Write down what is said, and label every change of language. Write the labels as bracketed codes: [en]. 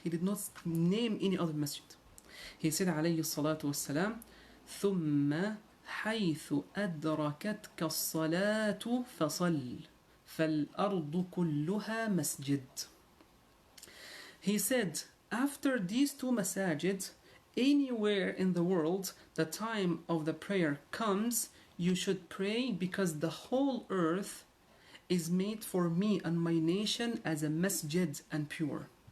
[en] He did not name any other masjid. He said, [ar] alayhi salatu wassalam, ثُمَّ حيث أدركتك الصلاة فصل فالأرض كلها مسجد. [en] He said, after these two masajid, anywhere in the world the time of the prayer comes, you should pray, because the whole earth is made for me and my nation as a masjid and pure.